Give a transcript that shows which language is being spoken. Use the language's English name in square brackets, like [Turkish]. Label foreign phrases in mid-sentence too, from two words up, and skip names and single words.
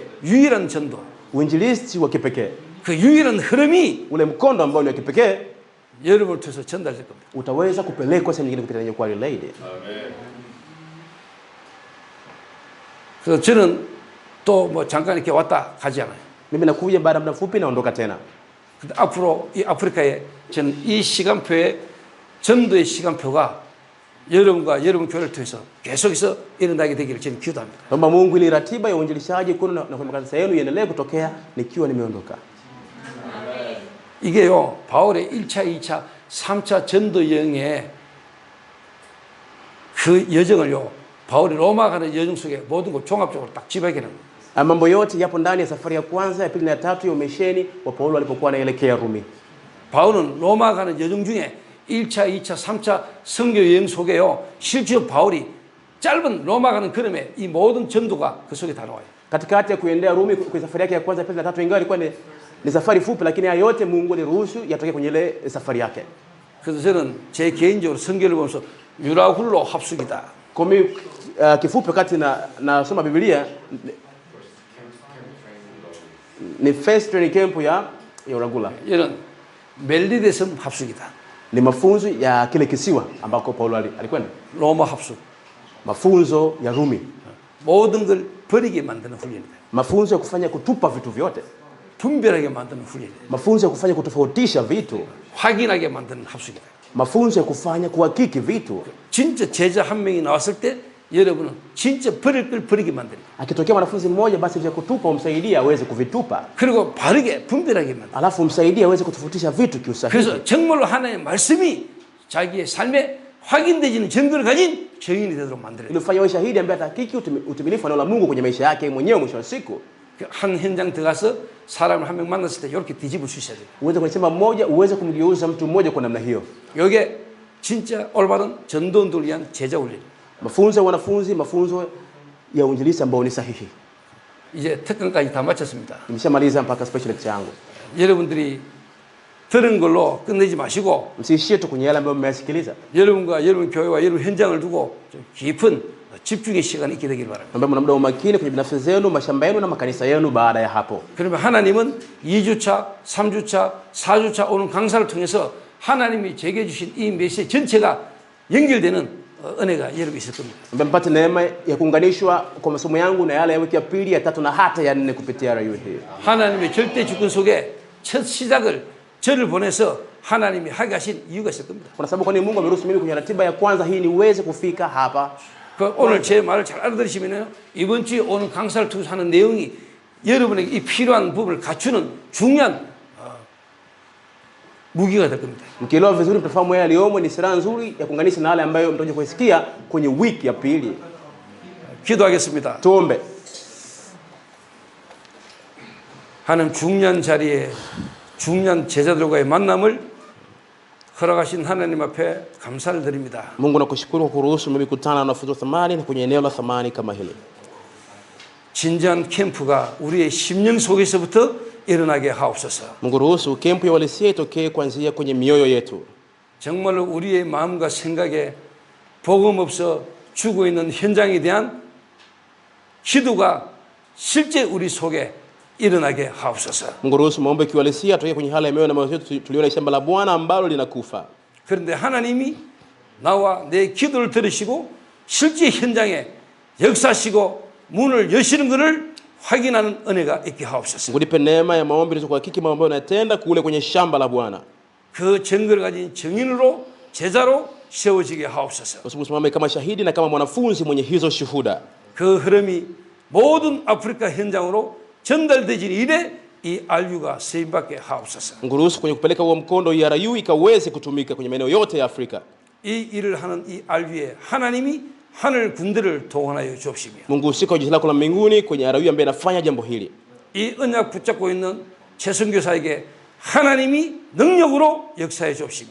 [Korean] 유일한 전도, [Swahili] uinjilisti wa kipekee, [Korean] 그 유일한 흐름이 [Swahili] ule mkondo ambao ni wa kipekee [Korean] 여러분을 통해서 전달될 겁니다. [Swahili] utaweza kupelekwa sehemu nyingine kupitia kwa relay. [Korean] 그래서 저는 또 뭐 잠깐 이렇게 왔다 가지 않아요. [Swahili] Mimi nakuja baada ya muda mfupi naondoka tena. [Korean] 근데 앞으로 이 아프리카에 저는 이 시간표에 전도의 시간표가 여러분과 여러분 교회를 통해서 계속해서 일어나게 되기를 저는 기도합니다. [Swahili] Naomba Mungu ili ratiba ya uinjilishaji kwenu na kwa kanisa yenu iendelee kutokea nikiwa nimeondoka. [Korean] 이게요, 바울의 1차, 2차, 3차 전도 여행의 그 여정을요, 바울이 로마 가는 여정 속에 모든 걸 종합적으로 딱 집약해 놓은 거예요. [Swahili] Mambo yote yapo ndani ya safari ya kwanza, ya pili na ya tatu ya umisheni wa Paulo alipokuwa anaelekea Rumi. [Korean] 바울은 로마 가는 여정 중에 1차, 2차, 3차 선교 여행 속에요, 실제로 바울이 짧은 로마 가는 걸음에 이 모든 전도가 그 속에 다 나와요. [Swahili] Katikati ya kuendea Rumi kwa safari yake ya kwanza, pili na tatu, ingawa ilikuwa ni safari fupi, lakini haya yote Mungu aliruhusu yatoke kwenye ile safari yake. [Korean] 그래서 저는 제 개인적으로 성경을 보면서 유라굴로 합숙이다. [Swahili] Kwa mimi kifupi wakati nasoma Biblia ni [English] first training camp [Swahili] ya Uragula. [Korean] 이런 멜리데 섬 합숙이다. [Swahili] Ni mafunzo ya kile kisiwa ambako Paulo alikwenda. [Korean] 로마 합숙. [Swahili] Mafunzo ya Rumi. [Korean] 모든 걸 버리게 만드는 훈련이다. [Swahili] Mafunzo ya kufanya kutupa vitu vyote. [Korean] 분별하게 만드는 훈련이다. [Swahili] Mafunzo ya kufanya kutofautisha vitu. [Korean] 확인하게 만드는 합숙이다. [Swahili] Mafunzo ya kufanya kuhakiki vitu. [Korean] 진짜 제자 한 명이 나왔을 때 여러분은 진짜 버릴 걸 버리게 만드는 거예요. [Swahili] Akitokea mwanafunzi mmoja, basi vya kutupa umsaidie aweze kuvitupa. [Korean] 그리고 바르게 분별하게 만드는 거예요. [Swahili] Alafu umsaidie aweze kutofautisha vitu kiusahihi. [Korean] 그래서 정말로 하나님의 말씀이 자기의 삶에 확인되지는 증거를 가진 증인이 되도록 만들어요. [Swahili] Ili ufanye shahidi ambaye atahakiki utimilifu wa neno la Mungu kwenye maisha yake mwenyewe mwisho wa siku. [Korean] 한 현장 들어가서 사람을 한 명 만났을 때 이렇게 뒤집을 수 있어야 돼요. [Swahili] Uweze kusema mmoja, uweze kumgeuza mtu mmoja kwa namna hiyo. [Korean] 이게 진짜 올바른 전도운동을 위한 제자 훈련. [Swahili] Mafunzo ya wanafunzi, mafunzo ya uinjilisti ambao ni sahihi. [Korean] 이제 특강까지 다 마쳤습니다. [Swahili] Nimeshamaliza mpaka [English] special lecture [Swahili] yangu. [Korean] 여러분들이 들은 걸로 끝내지 마시고 [Swahili] Msiishie tu kwenye yale ambayo mmeyasikiliza. [Korean] 여러분과 여러분 교회와 여러분 현장을 두고 좀 깊은 집중의 시간이 있게 되길 바랍니다. [Swahili] Ambapo mna muda wa umakini kwenye binafsi zenu, mashamba yenu na makanisa yenu baada ya hapo. [Korean] 그러면 하나님은 2주차, 3주차, 4주차 오는 강사를 통해서 하나님이 제게 주신 이 메시지 전체가 연결되는 은혜가 여러분 있을 겁니다. [Swahili] Mpate neema ya kuunganishwa kwa masomo yangu na yale ya wiki ya pili, ya tatu na hata ya nne kupitia radio hii. [Korean] 하나님의 절대 주권 속에 첫 시작을 저를 보내서 하나님이 하게 하신 이유가 있을 겁니다. [Swahili] Kuna sababu kwani Mungu ameruhusu mimi kwenye ratiba ya kwanza hii niweze kufika hapa. [Korean] 그 오늘 제 말을 잘 알아들으시면요, 이번 주에 오는 강사를 통해서 하는 내용이 여러분에게 이 필요한 부분을 갖추는 중요한 무기가 될 겁니다. [Swahili] Mkielewa vizuri mtafahamu yale yaliyomo ni silaha nzuri ya kuunganisha na yale ambayo mtakuja kusikia kwenye wiki ya pili. [Korean] 기도하겠습니다. [Swahili] Tuombe. [Korean] 하나님 중요한 자리에 중요한 제자들과의 만남을 허락하신 하나님 앞에 감사를 드립니다. [Swahili] Mungu nakushukuru kwa kuruhusu mimi kukutana na wanafunzi wa thamani kwenye eneo la thamani kama hili. [Korean] 진지한 캠프가 우리의 심령 속에서부터 일어나게 하옵소서. [Swahili] Mungu ruhusu kempu ya uhalisia itokee kuanzia kwenye mioyo yetu. [Korean] 정말로 우리의 마음과 생각에 복음 없어 죽어 있는 현장에 대한 기도가 실제 우리 속에 일어나게 하옵소서. [Swahili] Mungu ruhusu maombi ya uhalisia yatokee kwenye hali ya mioyo na moyo wetu, tuliona shamba la Bwana ambalo linakufa. [Korean] 그런데 하나님이 나와 내 기도를 들으시고 실제 현장에 역사하시고 문을 여시는 것을 확인하는 은혜가 있게 하옵소서. [Swahili] Mungu nipe neema ya maombi ili kuhakiki mambo ambayo yanatenda kule kwenye shamba la Bwana. [Korean] 그 증거를 가진 증인으로 제자로 세워지게 하옵소서. [Swahili] Usimame kama shahidi na kama mwanafunzi mwenye hizo shuhuda. [Korean] 그 흐름이 모든 아프리카 현장으로 전달되지 이래 이 RU가 쓰임받게 하옵소서. [Swahili] Mungu ruhusu kwenye kupeleka huo mkondo RU ikaweze kutumika kwenye maeneo yote ya Afrika. [Korean] 이 일을 하는 이 RU에 하나님이 하늘 군대를 동원하여 주옵시며 [Swahili] Mungu usika jeshi lako la mbinguni kwenye RU ambaye anafanya jambo hili. [Korean] 이 언약 붙잡고 있는 최선교사에게 하나님이 능력으로 역사해 주옵시며